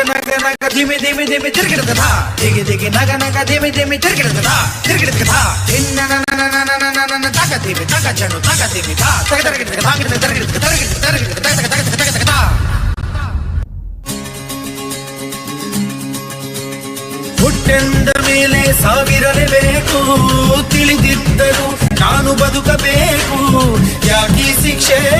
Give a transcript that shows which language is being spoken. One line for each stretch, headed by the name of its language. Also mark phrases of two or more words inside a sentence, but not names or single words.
Kannada: ನಗ ಧಿಮಿ ಧಿಮಿ ಧಿಮಿ ತಿರುಗಿಡದ ದಿಗಿ ದಿಗಿ ನಗ ನಗ ಧಿಮಿ ಧಿಮಿ ತಿರುಗಿಡದ ತಗ ದಿಮಿ ತಗ ಚಣು ತಗ ದಿಮಿ ತಗ ತರಗಿಡ ತರಗಿಡ ತರಗಿಡ ತರಗಿಡ ತರಗಿಡ ತಗ ತಗ ತಗ ತಗ ತಗ ಹುಟ್ಟೆಂದ ಮೇಲೆ ಸಾವಿರಲೇಬೇಕು ತಿಳಿದಿದ್ದರು ನಾನು ಬದುಕಬೇಕು ಯಾಕಿ ಶಿಕ್ಷೆ